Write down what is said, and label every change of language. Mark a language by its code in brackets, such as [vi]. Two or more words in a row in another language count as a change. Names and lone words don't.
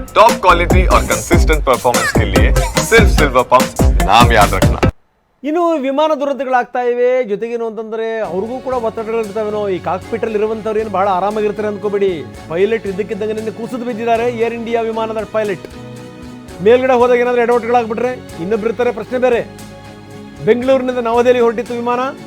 [en] top quality [hi] और [en] consistent performance [hi] के लिए सिर्फ सिल्वर पंप नाम याद रखना. [kn] ಇನ್ನು ವಿಮಾನ ದುರಂತಗಳಾಗ್ತಾ ಇವೆ. ಜೊತೆಗೇನು ಅಂತಂದರೆ ಅವ್ರಿಗೂ ಕೂಡ ಒತ್ತಡಗಳಿರ್ತಾವೇನೋ. ಈ ಕಾಕ್ಪಿಟಲ್ಲಿ ಇರುವಂಥವ್ರು ಏನು ಭಾಳ ಆರಾಮಾಗಿರ್ತಾರೆ ಅಂದ್ಕೋಬೇಡಿ. ಪೈಲಟ್ ಇದ್ದಕ್ಕಿದ್ದಂಗೆ ನಿನ್ನೆ ಕುಸಿದು ಬಿದ್ದಿದ್ದಾರೆ. ಏರ್ ಇಂಡಿಯಾ ವಿಮಾನದ ಪೈಲಟ್ ಮೇಲ್ಗಡೆ ಹೋದಾಗ ಏನಾದರೂ ಎಡವಟ್ಟುಗಳಾಗ್ಬಿಟ್ರೆ ಇನ್ನೊಬ್ಬರಿರ್ತಾರೆ, ಪ್ರಶ್ನೆ ಬೇರೆ. ಬೆಂಗಳೂರಿನಿಂದ ನವದೆಹಲಿ ಹೊರಟಿತ್ತು ವಿಮಾನ.